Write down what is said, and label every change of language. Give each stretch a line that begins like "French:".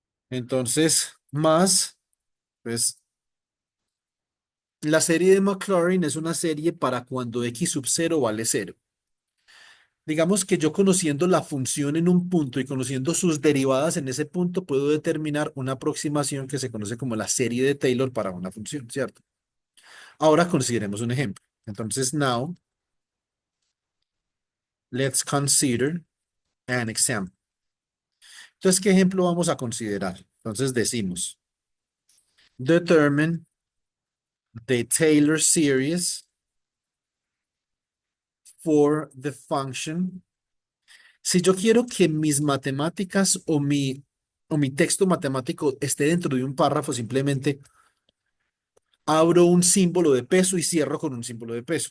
Spanish: Entonces, más, pues, la serie de Maclaurin es una serie para cuando x sub 0 vale 0. Digamos que yo conociendo la función en un punto y conociendo sus derivadas en ese punto, puedo determinar una aproximación que se conoce como la serie de Taylor para una función, ¿cierto? Ahora consideremos un ejemplo. Entonces,
English: now, let's consider an example.
Spanish: Entonces, ¿qué ejemplo vamos a considerar? Entonces decimos,
English: determine the Taylor series for the function.
Spanish: Si yo quiero que mis matemáticas o mi texto matemático esté dentro de un párrafo, simplemente abro un símbolo de peso y cierro con un símbolo de peso.